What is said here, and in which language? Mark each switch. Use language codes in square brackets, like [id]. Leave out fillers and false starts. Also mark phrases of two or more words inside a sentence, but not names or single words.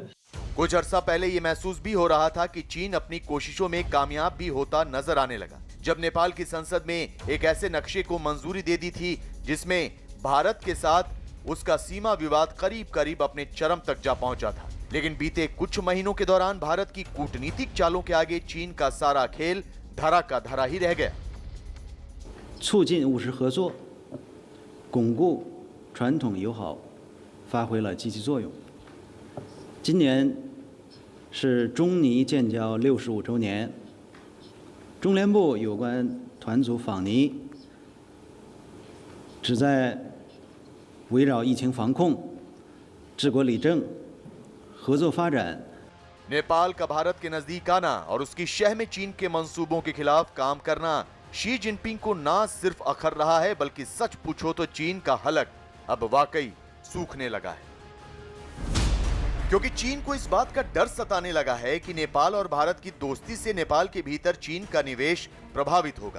[hi] कुछ अरसा पहले ये महसूस भी हो रहा था कि चीन अपनी कोशिशों में कामयाब भी होता नजर आने लगा, जब नेपाल की संसद में एक ऐसे नक्शे को मंजूरी दे दी थी जिसमें भारत के साथ उसका सीमा विवाद करीब करीब अपने चरम तक जा पहुंचा था। लेकिन बीते कुछ महीनों के दौरान भारत की कूटनीतिक चालों के आगे चीन का सारा खेल धरा का धरा ही रह गया। [zh] 促进务实合作，巩固传统友好，发挥了积极作用。今年是中尼建交65周年，中联部有关团组访尼，旨在围绕疫情防控、治国理政、合作发展。 [hi] नेपाल का भारत के नजदीक आना और उसकी शह में चीन के मंसूबों के खिलाफ काम करना शी जिनपिंग को ना सिर्फ अखर रहा है, बल्कि सच पूछो तो चीन का हलक अब वाकई सूखने लगा है। क्योंकि चीन को इस बात का डर सताने लगा है कि नेपाल और भारत की दोस्ती से नेपाल के भीतर चीन का निवेश प्रभावित होगा।